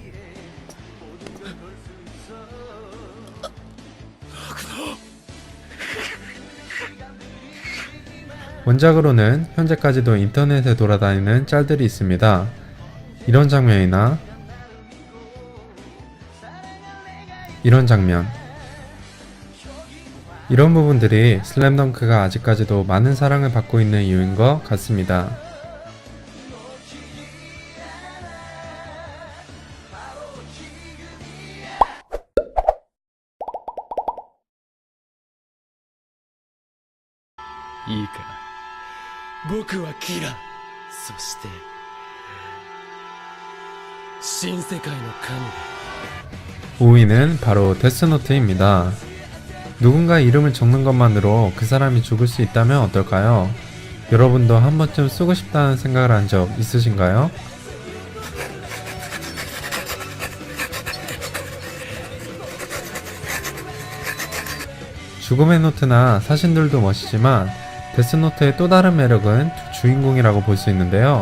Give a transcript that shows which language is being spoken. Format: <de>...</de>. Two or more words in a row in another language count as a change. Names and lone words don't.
<ko>원작으로는 현재까지도 인터넷에 돌아다니는 짤들이 있습니다. 이런 장면이나 이런 장면, 이런 부분들이 슬램덩크가 아직까지도 많은 사랑을 받고 있는 이유인 것 같습니다.</ko> <ja>いいか、僕はキラ、そして新世界の神だ。</ja> <ko>5위는 바로 데스노트입니다. 누군가 이름을 적는 것만으로 그 사람이 죽을 수 있다면 어떨까요? 여러분도 한 번쯤 쓰고 싶다는 생각을 한 적 있으신가요? 죽음의 노트나 사신들도 멋있지만 데스노트의 또 다른 매력은 두 주인공이라고 볼 수 있는데요.</ko>